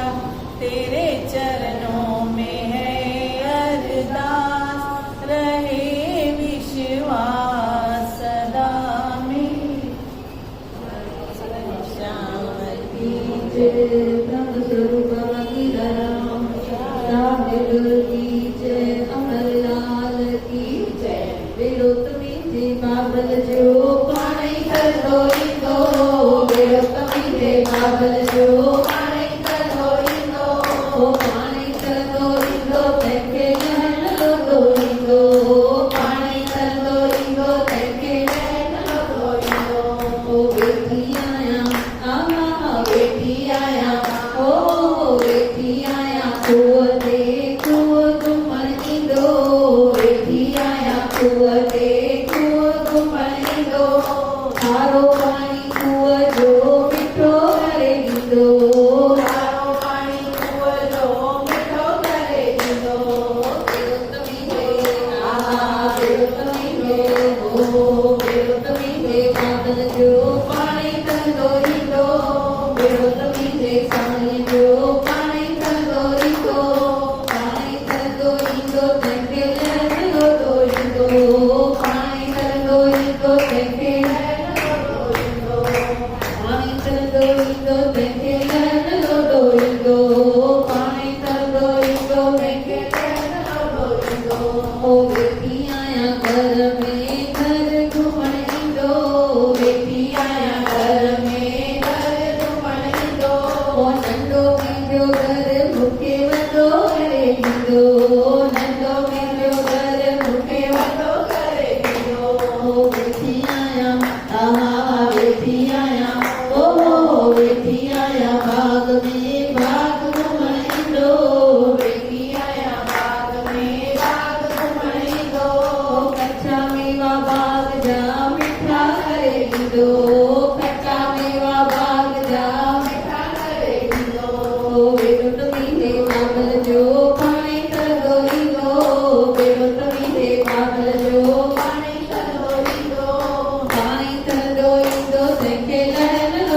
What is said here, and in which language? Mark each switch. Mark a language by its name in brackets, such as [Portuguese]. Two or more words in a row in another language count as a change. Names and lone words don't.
[Hindi] तेरे चरणों में है अरदास, रहे विश्वास सदा मेरा। श्याम की जय, ब्रह्म स्वरूप मंदिरम, राधिल की जय, अमरलाल की जय। [Sindhi] बेरो तुम्ही जे बाबल जो पाणी कर दो इंदो, बेरो तुम्ही जे बाबल जो पाणी कर दो इंदो, पाणी कर दो इंदो, तेके नहन लो इंदो, पाणी कर दो इंदो, तेके नहन लो इंदो। बेटी आया आहा बेटी आया, ओ बेटी आया कुआ दे कुआ घुमण इंदो, बेटी आया कुआ दे कुआ घुमण इंदो। थारो पाणी कुआ जो मिठो करे इंदो, थारो पाणी कुआ जो मिठो करे इंदो। बेरो तमी दे आहा बेरो तमी दे, ओ बेरो तमी दे बादल जो पाणी कंदो इंदो, बेरो तमी दे साईं जो पाणी कंदो इंदो, पाणी कंदो इंदो, तेके लहन लो इंदो, पाणी कंदो इंदो, तेके लहन लो इंदो, पाणी कंदो इंदो, तेके लहन लो इंदो, पाणी कंदो इंदो, तेके लहन लो इंदो। ओ बेटी आया घर में घर घुमण इंदो, बेटी आया घर में घर घुमण इंदो। ओ नंढो मुंहिंजो घर मूंखे वॾो करे ॾींदो, नंढो मुंहिंजो घर मूंखे वॾो करे ॾींदो। ओ बेटी आया आहा बेटी आया, ओ बेटी आया बाग में बाग घुमण ईंदो, बेटी आया बाग में बाग घुमण ईंदो। कच्चा मेवा बाग जा मिठा करे ॾींदो, कच्चा मेवा बाग जा मिठा करे ॾींदो। बेरो तुम्ही दे बाबल जो पाणी कंदो ईंदो, बेरो तुम्ही दे बाबल जो पाणी कंदो ईंदो, पाणी कंदो ईंदो, तेके लहन